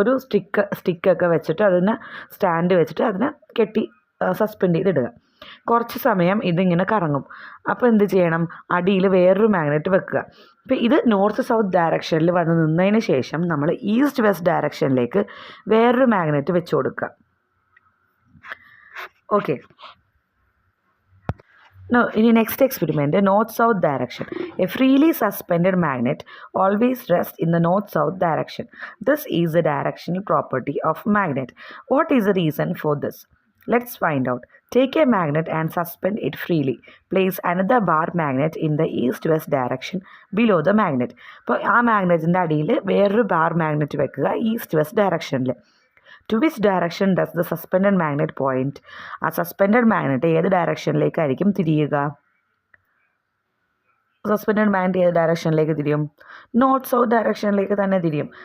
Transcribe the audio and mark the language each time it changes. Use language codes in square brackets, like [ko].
[ml] ഒരു സ്റ്റിക്കൊക്കെ വെച്ചിട്ട് അതിനെ സ്റ്റാൻഡ് വെച്ചിട്ട് അതിനെ കെട്ടി സസ്പെൻഡ് ചെയ്തിടുക. കുറച്ച് സമയം ഇതിങ്ങനെ കറങ്ങും. അപ്പോൾ എന്ത് ചെയ്യണം? അടിയിൽ വേറൊരു മാഗ്നറ്റ് വെക്കുക. അപ്പോൾ ഇത് നോർത്ത് സൗത്ത് ഡയറക്ഷനിൽ വന്ന് നിന്നതിന് ശേഷം നമ്മൾ ഈസ്റ്റ് വെസ്റ്റ് ഡയറക്ഷനിലേക്ക് വേറൊരു മാഗ്നറ്റ് വെച്ച് കൊടുക്കുക. Okay. [en] Now, in the next experiment, north-south direction. A freely suspended magnet always rests in the north-south direction. This is the directional property of magnet. What is the reason for this? Let's find out. Take a magnet and suspend it freely. Place another bar magnet in the east-west direction below the magnet. [ml] അപ്പോൾ ആ മാഗ്നറ്റിൻ്റെ അടിയിൽ വേറൊരു bar magnet വെക്കുക, east west ഡയറക്ഷനിൽ. [en] To which direction does the suspended magnet point? [ml] ആ suspended magnet ഏത് ഡയറക്ഷനിലേക്കായിരിക്കും തിരിയുക? Suspended magnet ഏത് ഡയറക്ഷനിലേക്ക് തിരിയും? നോർത്ത് സൗത്ത് ഡയറക്ഷനിലേക്ക് തന്നെ തിരിയും.